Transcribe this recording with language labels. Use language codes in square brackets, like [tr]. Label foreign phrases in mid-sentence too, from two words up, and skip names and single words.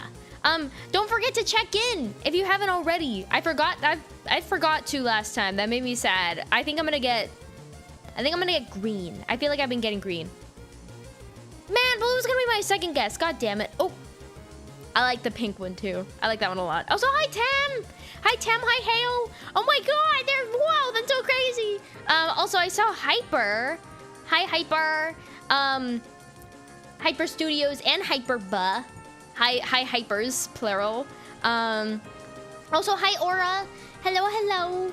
[en] Don't forget to check in if you haven't already. I forgot to last time. That made me sad. I think I'm gonna get green. I feel like I've been getting green. Man, Blue's gonna be my second guess. God damn it. Oh, I like the pink one too. I like that one a lot. Also, hi Tam. Hi Tam. Hi Hale. Oh my God. Wow, that's so crazy. Also, I saw Hyper. Hi Hyper. Hyper Studios and Hyperba. Hi Hypers, plural. Also, hi Aura. Hello, hello.